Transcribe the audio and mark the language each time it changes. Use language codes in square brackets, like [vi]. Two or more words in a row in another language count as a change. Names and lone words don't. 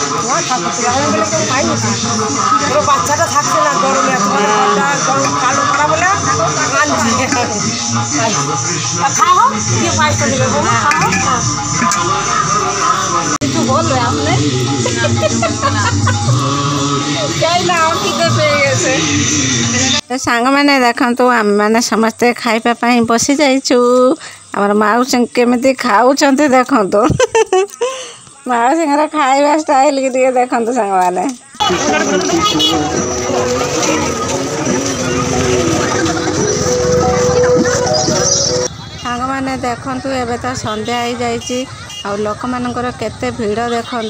[bn] পুরো বাচ্চাটা থাকছে না গরমে, কালো করা বলে খাও দিয়ে পায়েসটা দেবে বৌমা, খাও। কিছু বলবে আপনি? যাই না, আমার খিদে পেয়ে গেছে। [or] তো ସାଙ୍ଗମାନେ ଦେଖନ୍ତୁ ଆମେମାନେ ସମସ୍ତେ ଖାଇବା ପାଇଁ ବସି ଯାଇଛୁ। ଆମର ମାଉସୀ କେମିତି ଖାଉଛନ୍ତି ଦେଖନ୍ତୁ। ମାଉସୀଙ୍କର ଖାଇବା ଷ୍ଟାଇଲ୍ କି ଟିକେ ଦେଖନ୍ତୁ ସାଙ୍ଗମାନେ। ସାଙ୍ଗମାନେ ଦେଖନ୍ତୁ ଏବେ ତ ସନ୍ଧ୍ୟା ହେଇଯାଇଛି ଆଉ ଲୋକମାନଙ୍କର କେତେ ଭିଡ଼ ଦେଖନ୍ତୁ।